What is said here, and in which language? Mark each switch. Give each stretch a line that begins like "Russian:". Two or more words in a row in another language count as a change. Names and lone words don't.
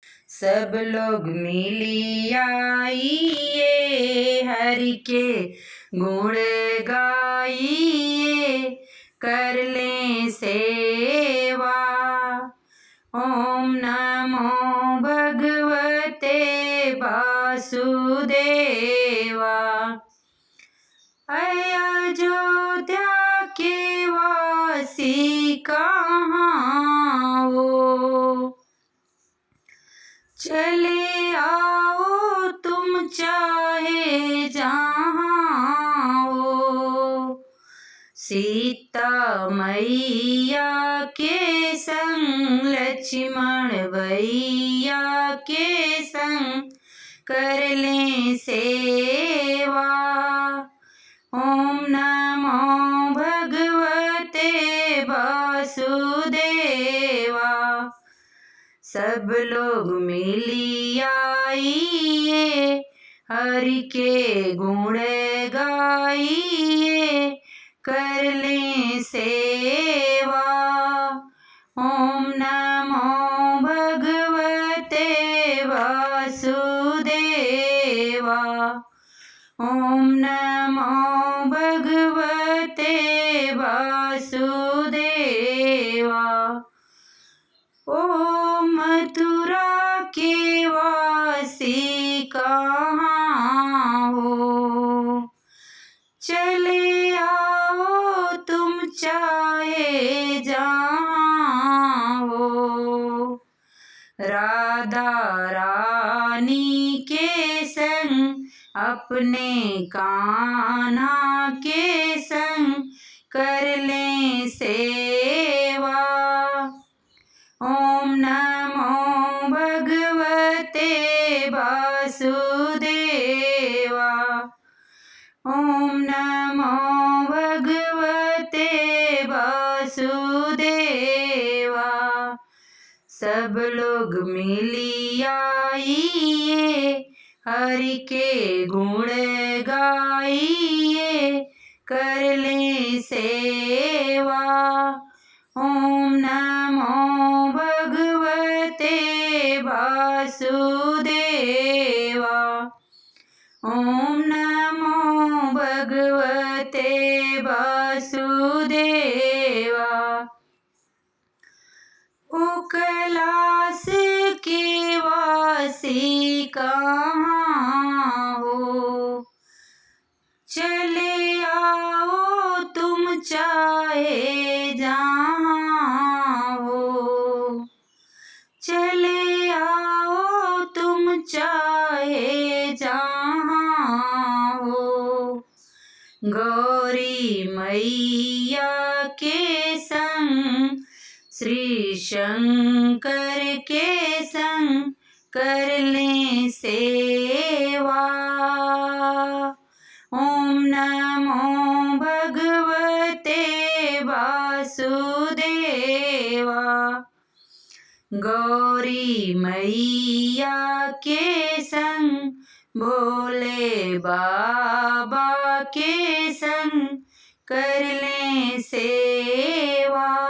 Hindi: सब लोग मिली आइए, हरि के गुण गाइए, कर लें सेवा।
Sanskrit: ओम नमो भगवते वासुदेवा।
Hindi: अयोध्या के वासी कहाँ हो, चले आओ तुम चाहे जहाँ हो। सीता मैया के संग, लक्ष्मण भैया के संग, कर लें सेवा।
Sanskrit: ओम नमो भगवते वासुदेवा।
Hindi: सब लोग मिली आइए, हरि के गुण गाइए, कर लें सेवा।
Sanskrit: ओम नमो भगवते वासुदेवा। ओम नमो भगवते वासुदेवा।
Hindi: ओ मथुरा के वासी कहाँ हो, चले आओ तुम चाहे जहाँ हो। राधा रानी के संग, अपने कान्हा के संग, कर लें सेवा।
Sanskrit: ओम नमो भगवते वासुदेवा। ओम नमो भगवते वासुदेवा।
Hindi: सब लोग मिली आइए, हरि के गुण गाइए, कर लें सेवा।
Sanskrit: ओम नमो भगवते वासुदेवा। ओम नमो भगवते वासुदेवा।
Hindi: ओ कैलाश के वासी कहाँ हो, चले आओ तुम चाहे जहाँ हो। चले आओ तुम चाहे जहाँ हो। गौरी मैया के संग, श्री शंकर के संग, कर लें सेवा।
Sanskrit: ओम नमो भगवते वासुदेवा।
Hindi: गौरी मैया के संग, भोले बाबा के संग, कर लें सेवा।